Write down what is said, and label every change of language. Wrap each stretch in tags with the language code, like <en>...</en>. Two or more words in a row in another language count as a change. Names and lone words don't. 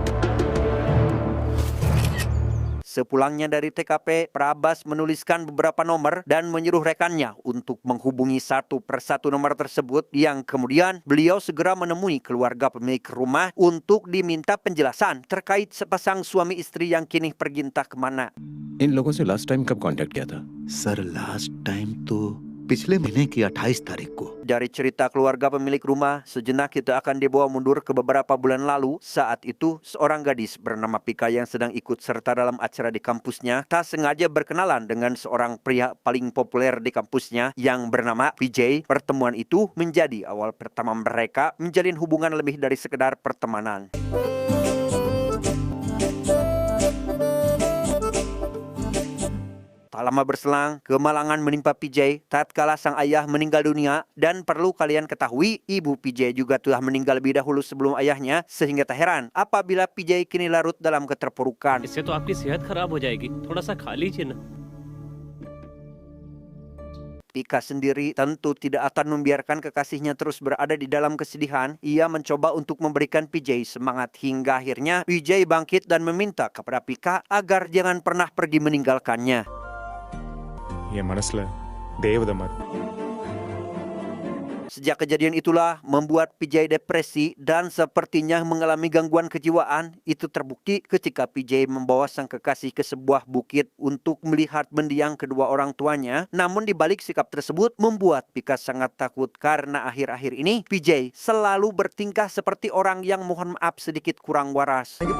<id>Sepulangnya dari TKP, Prabas menuliskan beberapa nomor dan menyuruh rekannya untuk menghubungi satu persatu nomor tersebut, yang kemudian beliau segera menemui keluarga pemilik rumah untuk diminta penjelasan terkait sepasang suami istri yang kini pergi entah kemana.</id> <hi>इन लोगों से</hi> <en>last time</en> <hi>कब कांटेक्ट किया था? सर</hi> <en>last time</en> <hi>तो पिछले महीने की 28 तारीख को.</hi> <id>Dari cerita keluarga pemilik rumah, sejenak kita akan dibawa mundur ke beberapa bulan lalu. Saat itu, seorang gadis bernama Pika yang sedang ikut serta dalam acara di kampusnya tak sengaja berkenalan dengan seorang pria paling populer di kampusnya yang bernama PJ. Pertemuan itu menjadi awal pertama mereka menjalin hubungan lebih dari sekedar pertemanan. Tak lama berselang, kemalangan menimpa PJ tatkala sang ayah meninggal dunia, dan perlu kalian ketahui, ibu PJ juga telah meninggal lebih dahulu sebelum ayahnya, sehingga tak heran apabila PJ kini larut dalam keterpurukan.</id> <hi>इससे तो आपकी सेहत खराब हो जाएगी. थोड़ा सा खा लीजिए ना.</hi> <id>Pika sendiri tentu tidak akan membiarkan kekasihnya terus berada di dalam kesedihan. Ia mencoba untuk memberikan PJ semangat hingga akhirnya PJ bangkit dan meminta kepada Pika agar jangan pernah pergi meninggalkannya.</id> <ta>என் மனசுல தேவதை மாதிரி.</ta> <id>Sejak kejadian itulah membuat PJ depresi dan sepertinya mengalami gangguan kejiwaan. Itu terbukti ketika PJ membawa sang kekasih ke sebuah bukit untuk melihat mendiang kedua orang tuanya. Namun di balik sikap tersebut membuat Pika sangat takut karena akhir-akhir ini PJ selalu bertingkah seperti orang yang mohon maaf sedikit kurang waras.</id>